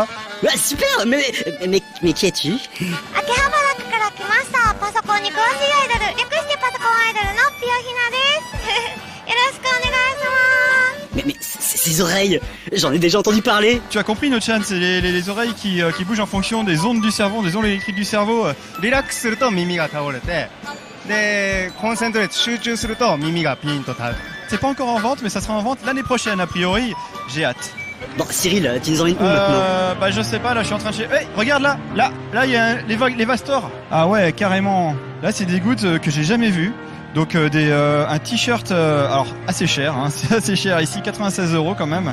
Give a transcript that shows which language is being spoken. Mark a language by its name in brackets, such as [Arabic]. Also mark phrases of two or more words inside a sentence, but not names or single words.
[French] Ouais, super, mais qui es-tu? Mais ces oreilles, j'en ai déjà entendu parler. Tu as compris, Nochan, c'est les oreilles qui bougent en fonction des ondes du cerveau, des ondes électriques du cerveau. [Japanese] リラックスすると耳が倒れて、でコンセントレート集中すると耳がピンと倒れる。 [French] C'est pas encore en vente, mais ça sera en vente l'année prochaine, a priori. J'ai hâte. Bon, Cyril, tu nous emmènes où maintenant? Bah je sais pas, là je suis en train de chercher. Hey, regarde là, il y a les Vastors. Ah ouais, carrément. Là c'est des goods que j'ai jamais vus. Donc un t-shirt, alors assez cher, hein, c'est assez cher ici, 96 € quand même.